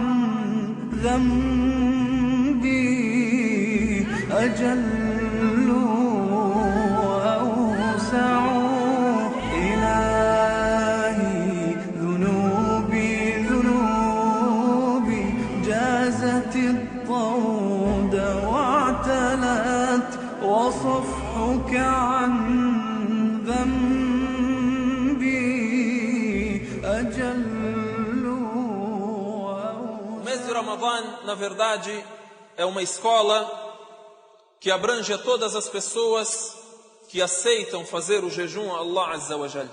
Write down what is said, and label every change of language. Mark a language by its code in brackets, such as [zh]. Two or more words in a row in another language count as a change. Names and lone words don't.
[ar] ذنبي أجل وأوسع إلهي ذنوبي جازت الطود واعتلت وصفحك عن [pt] O mês de Ramadã, na verdade, é uma escola que abrange a todas as pessoas que aceitam fazer o jejum a Allah [ar] عز وجل.